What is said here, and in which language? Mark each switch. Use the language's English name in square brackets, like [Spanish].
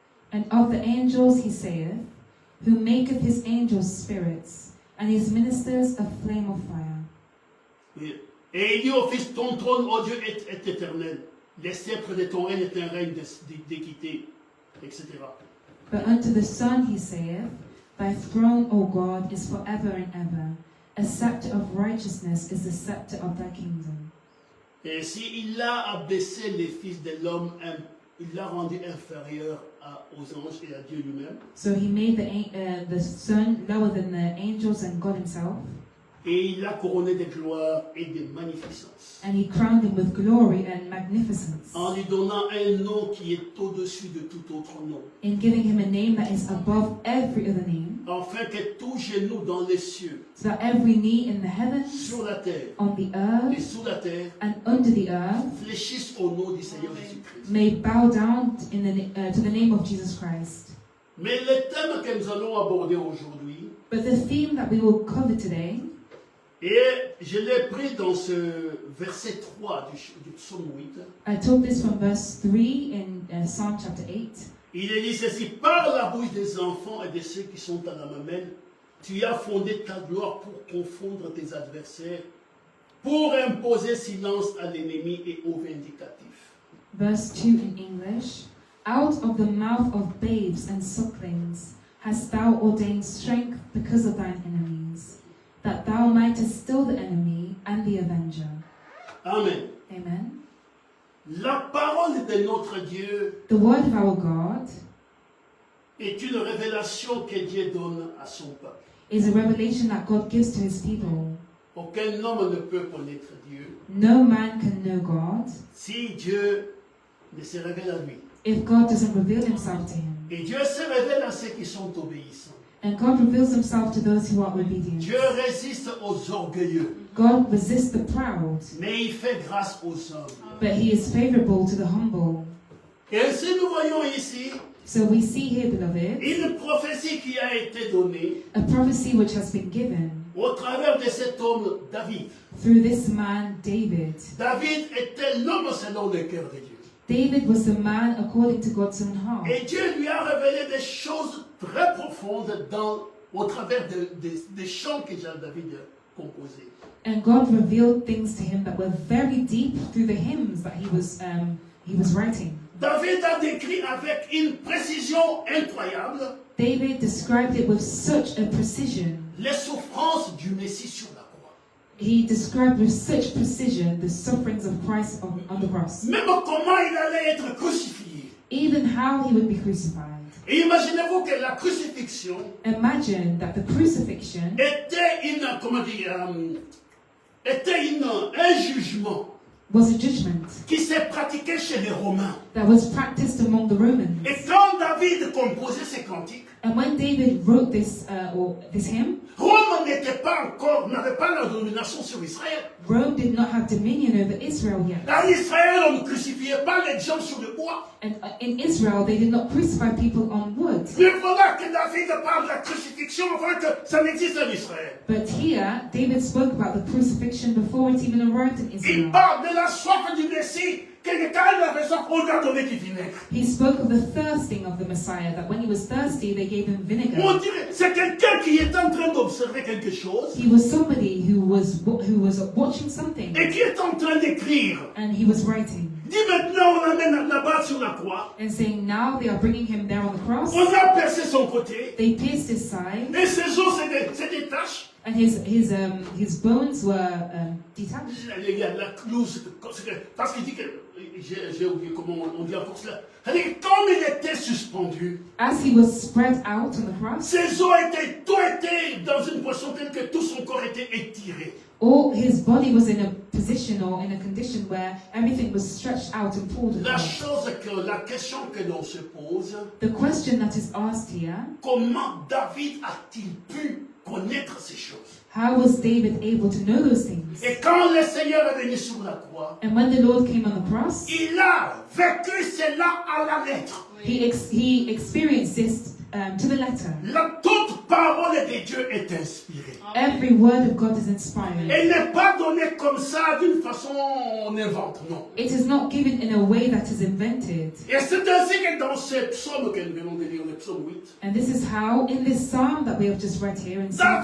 [English] And of the angels he saith, who maketh his angels spirits, and his ministers a flame of fire. [French] Et il dit au Fils, ton trône, ô Dieu, est éternel. Les sceptres de ton règne est un règne d'équité, etc. [English] But unto the Son he saith, thy throne, O God, is forever and ever. A scepter of righteousness is the scepter of thy kingdom. [French] Et s'il a abaissé les fils de l'homme, il l'a rendu inférieur aux anges et à Dieu lui-même. [English] So he made the Son lower than the angels and God himself. [French] Et il l'a couronné de gloire et de magnificence. [English] And he crowned him with glory and magnificence. [French] En lui donnant un nom qui est au-dessus de tout autre nom. [English] In giving him a name that is above every other name. [French] Afin que tout genou dans les cieux, [English] So that every knee in the heavens, [French] sur la terre [English] on the [French] et [English] earth, [French] sous la terre, [English] and under the earth, [French] fléchissent au nom du Seigneur Jésus-Christ. [English] may bow down to the name of Jesus Christ. [French] Mais le thème que nous allons aborder aujourd'hui, [English] But the theme that we will cover today, [French] et je l'ai pris dans ce verset 3 du psaume 8. [English] I took this from verse 3 in Psalm chapter 8. [French] Il est dit ceci, par la bouche des enfants et de ceux qui sont à la mamelle, tu as fondé ta gloire pour confondre tes adversaires, pour imposer silence à l'ennemi et aux vindicatifs. [English] Verse 2 in English. Out of the mouth of babes and sucklings hast thou ordained strength because of thine enemies, that thou mightest still the enemy and the avenger. Amen. Amen. [French] La parole de notre Dieu [English] The word of our God [French] est une révélation que Dieu donne à son peuple. [English] is a revelation that God gives to his people. [French] Aucun homme ne peut connaître Dieu [English] No man can know God [French] si Dieu ne se révèle à lui. [English] if God doesn't reveal himself to him. [French] Et Dieu se révèle à ceux qui sont obéissants. [English] And God reveals himself to those who are obedient. [French] Dieu résiste aux orgueilleux, [English] God resists the proud, [French] mais il fait grâce aux hommes. [English] but he is favorable to the humble. [French] Et ainsi nous voyons ici [English] So we see here, beloved, [French] une prophétie qui a été donnée [English] a prophecy which has been given [French] au travers de cet homme David. [English] through this man, David. [French] David était l'homme selon le cœur de Dieu. [English] David was the man according to God's own heart. [French] Et Dieu lui a révélé des choses très profondes au travers des chants que David a composés. [English] And God revealed things to him that were very deep through the hymns that he was writing. [French] David a décrit avec une précision incroyable [English] David described it with such a precision. [French] les souffrances du Messie sur la croix. [English] He described with such precision the sufferings of Christ on the cross. [French] Même comment il allait être crucifié. [English] Even how he would be crucified. [French] Et imaginez-vous que la crucifixion [English] Imagine that the crucifixion [French] était un jugement [English] was a judgment [French] qui s'est pratiqué chez les Romains. [English] that was practiced among the Romans. [French] Et quand David composait ces cantiques, [English] And when David wrote this hymn, [French] Rome n'avait pas la domination sur Israël. [English] Rome did not have dominion over Israel yet. [French] En Israël, on ne crucifiait pas les gens sur le bois. [English] And in Israel, they did not crucify people on wood. [French] Mais voilà que David parle de la crucifixion avant que ça n'existe en Israël. [English] But here, David spoke about the crucifixion before it even arrived in [French] Il [English] Israel. [French] parle de la soif du Messie, que quand il avait soif, on lui a donné du vinaigre. [English] He spoke of the thirsting of the Messiah, that when he was thirsty, they gave him vinegar. [French] dirait, c'est quelqu'un qui est en train d'observer quelque chose [English] He was somebody who was watching something, [French] et qui est en train d'écrire. [English] and he was writing [French] Dit maintenant, on amène là-bas sur la croix. [English] and saying, now they are bringing him there on the cross. [French] On a percé son côté. [English] They pierced his side, [French] Et ses os, c'est des taches. [English] and his bones were detached. [French] Il y a la clouse, parce qu'il dit que, j'ai oublié comment on dit encore cela. C'est-à-dire que comme il était suspendu, [English] As he was spread out on the cross, [French] ses os tout étaient dans une position telle que tout son corps était été étirés. [English] All his body was in a position or in a condition where everything was stretched out and pulled [French] La [English] apart. [French] la question que l'on se pose, [English] The question that is asked here, [French] comment David a-t-il pu connaître ces choses? [English] how was David able to know those things? [French] Et quand le Seigneur est venu sur la croix, [English] And when the Lord came on the cross, [French] il a vécu cela à la lettre. [English] he experienced this to the letter. [French] La toute parole de Dieu est inspirée. [English] Every word of God is inspired. [French] Elle n'est pas donnée comme ça d'une façon on invente, non. [English] It is not given in a way that is invented. [French] Et c'est ainsi que dans ce psaume que nous venons de lire, le psaume 8, [English] And this is how, in this psalm that we have just read here in Psalm